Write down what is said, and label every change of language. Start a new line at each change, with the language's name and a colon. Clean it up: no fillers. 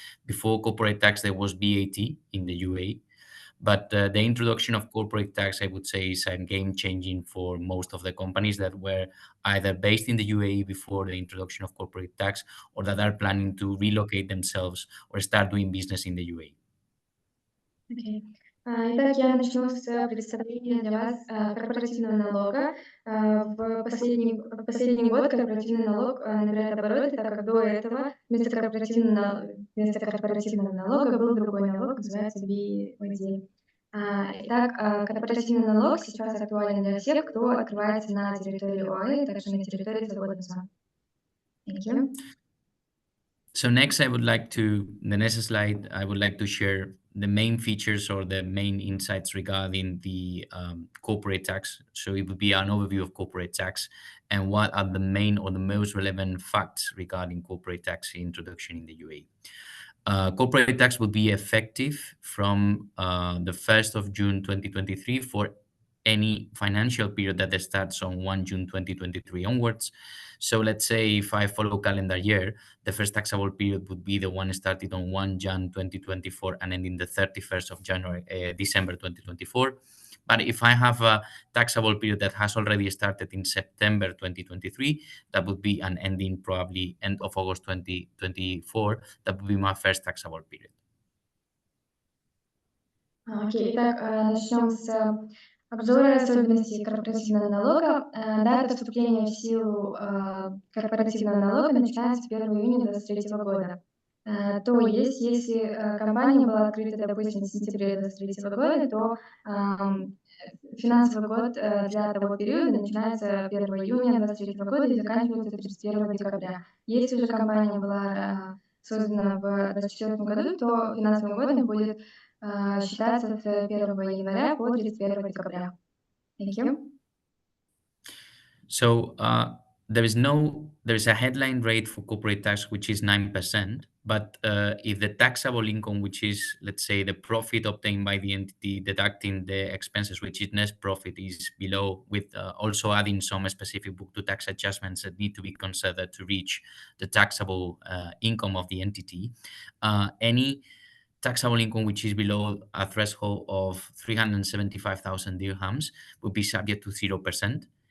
English: Before corporate tax, there was VAT in the UAE. But the introduction of corporate tax, I would say, is a game changing for most of the companies that were either based in the UAE before the introduction of corporate tax, or that are planning to relocate themselves or start doing business in the UAE. Okay.
Russian: Итак, я начну с представления для вас корпоративного налога. В последний год корпоративный налог набирает обороты, так как до этого вместо корпоративного налога был другой налог, называется VAT. Итак, корпоративный налог сейчас актуален для всех, кто открывается на территории ОАЭ, также на территории свободной зоны.
English: Thank you. So next, the next slide, I would like to share the main features or the main insights regarding the corporate tax. So it would be an overview of corporate tax and what are the main or the most relevant facts regarding corporate tax introduction in the UAE. Corporate tax will be effective from the 1st of June 2023 for any financial period that starts on 1 June 2023 onwards. So let's say if I follow calendar year, the first taxable period would be the one started on 1 Jan 2024 and ending the 31st of December 2024. But if I have a taxable period that has already started in September 2023, that would be an ending probably end of August 2024. That would be my first taxable period.
Russian: Окей, итак, начнем с обзора особенностей корпоративного налога. Дата вступления в силу корпоративного налога начинается с 1 июня 2023 года. То есть, если компания была открыта, допустим, в сентябре 2023 года, то финансовый год для того периода начинается 1 июня 2023 года и заканчивается 31 декабря. Если же компания была создана в 2024 году, то финансовым годом будет считаться с 1 января по 31 декабря.
English: Thank you. So there is a headline rate for corporate tax, which is 9%. But if the taxable income, which is, let's say, the profit obtained by the entity deducting the expenses, which is net profit, is below, with also adding some specific book to tax adjustments that need to be considered to reach the taxable income of the entity, any taxable income which is below a threshold of 375,000 dirhams would be subject to 0%.